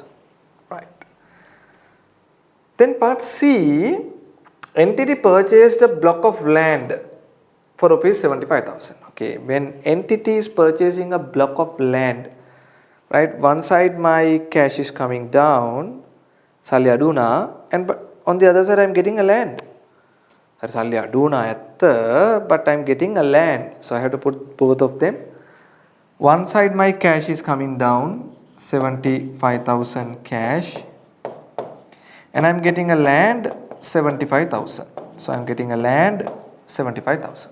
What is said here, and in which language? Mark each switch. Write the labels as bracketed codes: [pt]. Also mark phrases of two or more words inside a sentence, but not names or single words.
[en] Right. Then part C, entity purchased a block of land for rupees 75,000. Okay, when entity is purchasing a block of land, right, one side my cash is coming down, [si] සල්ලි අඩු වුණා, [en] and but on the other side I'm getting a land. [si] හරි සල්ලි අඩු වුණා ඇත්ත, [en] but I'm getting a land. So I have to put both of them. One side my cash is coming down, 75,000 cash, and I'm getting a land 75,000. So I'm getting a land 75,000.